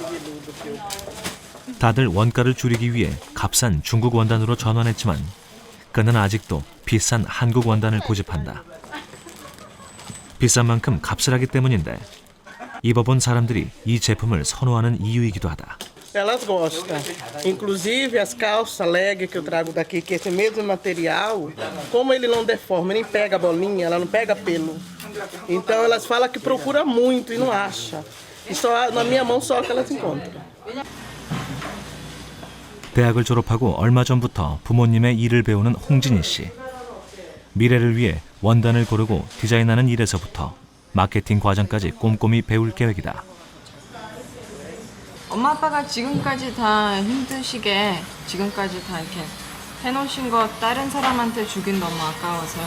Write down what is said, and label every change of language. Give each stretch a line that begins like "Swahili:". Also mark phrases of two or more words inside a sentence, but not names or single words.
Korean: 다들 원가를 줄이기 위해 값싼 중국 원단으로 전환했지만 그는 아직도 비싼 한국 원단을 고집한다. 비싼 만큼 값을 하기 때문인데 입어본 사람들이 이 제품을 선호하는 이유이기도 하다.
Portuguese: Elas gostam. Inclusive as calças leg que eu trago daqui, que é esse mesmo material, como ele não deforma, nem pega a bolinha, ela não pega pelo. Então elas falam que procura muito e não acha. E só na minha mão só que elas encontram.
Korean: 대학을 졸업하고 얼마 전부터 부모님의 일을 배우는 홍진희 씨. 미래를 위해 원단을 고르고 디자인하는 일에서부터 마케팅 과정까지 꼼꼼히 배울 계획이다. 엄마 아빠가 지금까지 다 힘드시게 지금까지 다 이렇게 해놓으신 거 다른 사람한테 주긴 너무 아까워서요.